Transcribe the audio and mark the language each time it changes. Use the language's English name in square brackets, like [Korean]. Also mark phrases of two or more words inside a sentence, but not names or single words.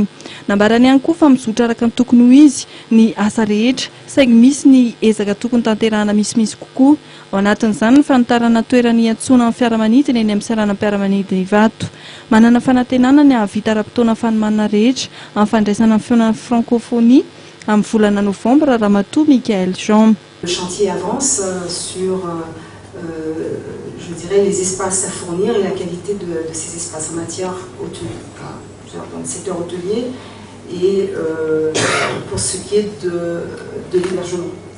[Malagasy] Nambarany ihany koa fa mizotra araka ny tokony ho izy ny asa rehetra saingy misy ny ezaka tokony tanterahana misimisy kokoa. Ao anatin'izany ny fanotarana toerana iantsona amin'ny fiaramanidina eny amin'ny saranam-piaramanidina Ivato. Manana fanantenana ny ahavita ara-potoana fanomanana rehetra amin'ny fandraisana ny fiaonana francophonie amin'ny volana novambra Ramatoa Michael Jean. [French] Le chantier avance sur je dirais les espaces à fournir et la qualité de ces espaces en matière hôtelier, dans le secteur hôtelier et pour ce qui est de l'hébergement.